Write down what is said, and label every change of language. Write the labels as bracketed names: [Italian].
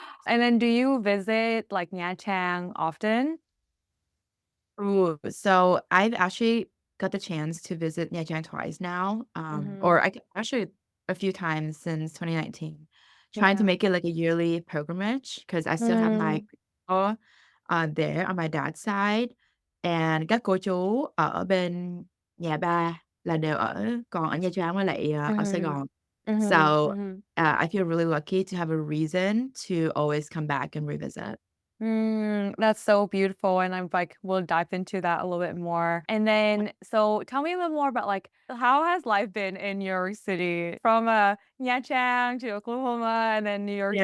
[English] And then do you visit like Nha Trang often? Ooh, so I've actually got the chance to visit Nha Trang twice now, Hmm. or actually a few times since 2019, trying to Yeah. make it like a yearly pilgrimage because I still have my Mm. grandpa there on my dad's side, and [Vietnamese] các cô chú ở bên nhà ba là đều còn ở Nha Trang với lại ở Sài Hmm. Gòn. Hmm. [English] So Hmm. I feel really lucky to have a reason to always come back and revisit. That's so beautiful. And I'm like, we'll dive into that a little bit more. And then, so tell me a little more about like, how has life been in New York City from Nha Trang to Oklahoma and then New York City,